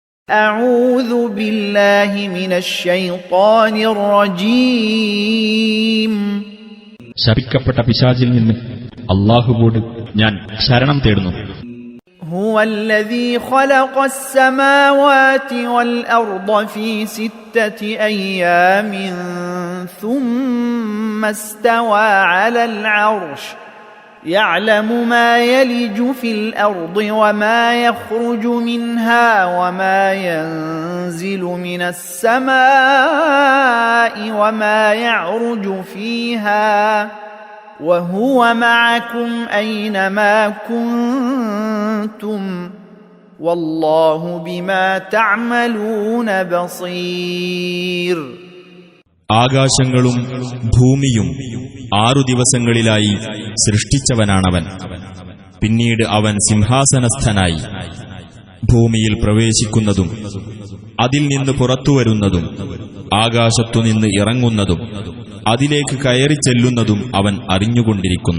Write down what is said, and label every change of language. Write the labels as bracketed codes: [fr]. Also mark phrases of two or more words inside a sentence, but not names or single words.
[ar] أعوذ بالله من الشيطان الرجيم. [ml] ശപിക്കപ്പെട്ട പിശാചിൽ നിന്ന് അല്ലാഹുവോട് ഞാൻ ശരണം തേടുന്നു. [ar] هو الذي خلق السماوات والأرض في 6 أيام ثم استوى على العرش يعلم ما يلج في الأرض وما يخرج منها وما ينزل من السماء وما يعرج فيها وهو معكم أينما كنتم والله بما تعملون بصير. [ml] ആകാശങ്ങളും ഭൂമിയും 6 ദിവസങ്ങളിലായി സൃഷ്ടിച്ചവനാണവൻ. പിന്നീട് അവൻ സിംഹാസനസ്ഥനായി. ഭൂമിയിൽ പ്രവേശിക്കുന്നതും അതിൽ നിന്ന് പുറത്തുവരുന്നതും ആകാശത്തുനിന്ന് ഇറങ്ങുന്നതും അതിലേക്ക് കയറി ചെല്ലുന്നതും അവൻ അറിഞ്ഞുകൊണ്ടിരിക്കുന്നു.